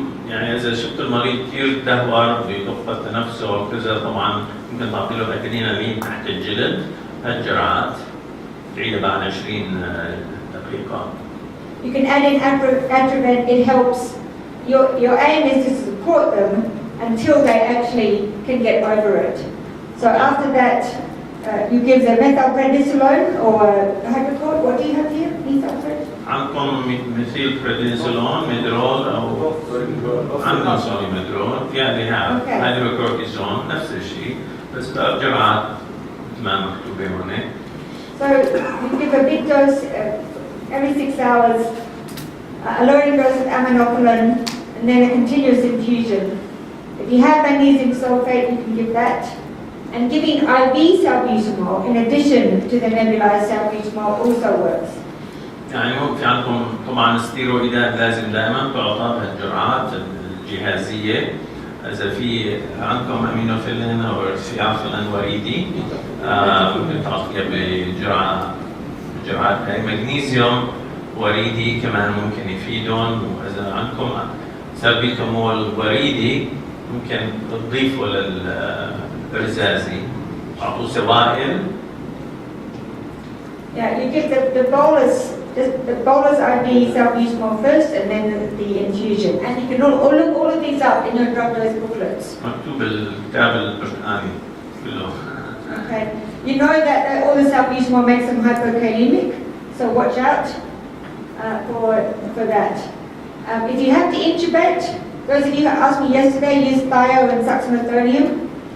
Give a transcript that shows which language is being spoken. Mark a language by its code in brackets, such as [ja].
[ar] يعني إذا شفت المريض كثير تدهور بيضغط تنفسه وكذا طبعا ممكن تعطي له أدرينالين تحت الجلد. هالجرعات تعيدها بعد 20 دقيقة. [en] You can add in Atrovent. It helps. Your aim is to support them until they actually can get over it. So after that, you give them methylprednisolone or Hypocort. What do you have here? Methylprednisolone. [ar] عندكم مثيل بريدنيسولون ميدرول أو عندنا سوري ميدرول يعني هيدروكورتيزون نفس الشيء بس بجرعات مثل ما مكتوبة هنا. [en] So you give a big dose every 6 hours, a lowering dose of aminophylline, and then a continuous infusion. If you have magnesium sulfate, you can give that. And giving IV salbutamol in addition to the nebulized salbutamol also works. [ar] يعني ممكن في عندكم طبعا الستيرويدات لازم دائما تعطى بهالجرعات الجهازية. إذا في عندكم أمينوفيلين أو ريسبيراتوري وريدي ممكن تعطيها بجرعات هاي. مغنيسيوم وريدي كمان ممكن يفيدون. وإذا عندكم سالبيتامول وريدي ممكن تضيفوا للرزازي تعطوا سوائل. [en] Yeah, you give the bolus IV salbutamol first and then the infusion. And you can look all of these up in your drug dose booklets. [ar] مكتوب الكتاب البرتقالي كله. [en] Okay. You know that all the salbutamol makes them hypokalemic, so watch out for that. If you have to intubate, those of you who asked me yesterday, use thio and succinylthonium.